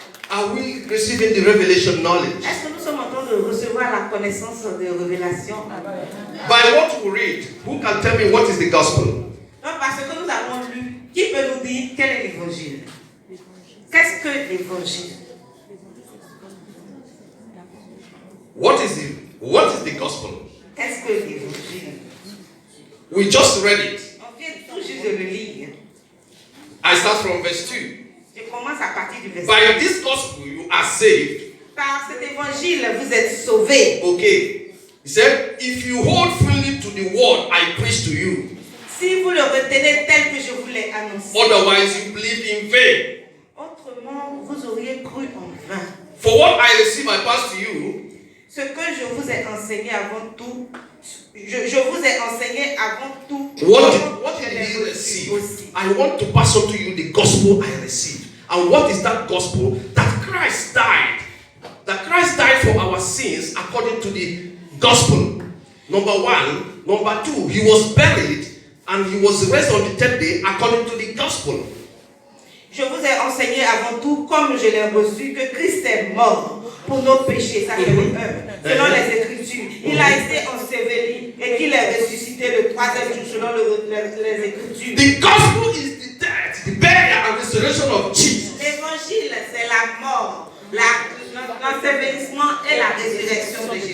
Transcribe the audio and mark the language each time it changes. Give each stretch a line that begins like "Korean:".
English: Are we receiving the revelation knowledge?
French: Est-ce que nous sommes en train de recevoir la connaissance de révélation?
English: By what we read, who can tell me what is the gospel?
French: Non, parce que nous avons lu, qui peut nous dire quel est l'évangile? Qu'est-ce que l'évangile?
English: What is the gospel?
French: Qu'est-ce que l'évangile?
English: We just read it.
French: On vient tout juste de le lire.
English: I start from verse 2.
French: Je commence à partir du verset.
English: By this gospel you are saved.
French: Par cet évangile, vous êtes sauvés.
English: Okay. He said, if you hold firmly to the word I preach to you.
French: Si vous le retenez tel que je vous l'ai annoncé.
English: Otherwise you believe in vain.
French: Autrement, vous auriez cru en vain.
English: For what I received I pass to you.
French: Ce que je vous ai enseigné avant tout, je vous ai enseigné avant tout.
English: What did you receive? I want to pass on to you the gospel I received. And what is that gospel? That Christ died. That Christ died for our sins according to the gospel. Number 1. Number 2, he was buried and he was raised on the 3rd day according to the gospel.
French: Je vous ai enseigné avant tout, comme je l'ai reçu, que Christ est mort pour nos péchés. Ça c'est le 1. Selon les Écritures. Il a été enseveli et qu'il est ressuscité le 3e jour selon les Écritures.
English: The gospel is the death, the burial and resurrection of Jesus.
French: L'évangile, c'est la mort, l'ensevelissement et la résurrection de Jésus.